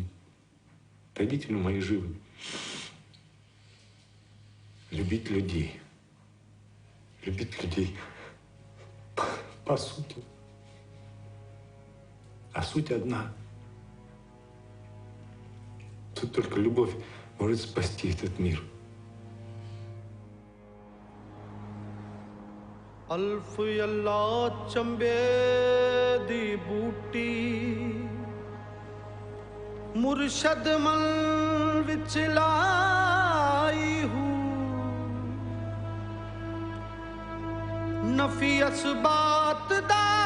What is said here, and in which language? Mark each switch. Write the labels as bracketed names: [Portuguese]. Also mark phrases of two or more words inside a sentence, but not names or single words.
[Russian] Родители мои живы. Любить людей по сути. А суть одна. Тут только любовь может спасти этот мир. [Punjabi] ਅਲਫ਼ ਅੱਲਾ ਚੰਬੇ ਦੀ ਬੂਟੀ ਮੁਰਸ਼ਦ ਮਲ ਵਿਚ ਲਾਈ ਹੂ ਨਫ਼ੀ ਅਸਬਾਤ ਦਾ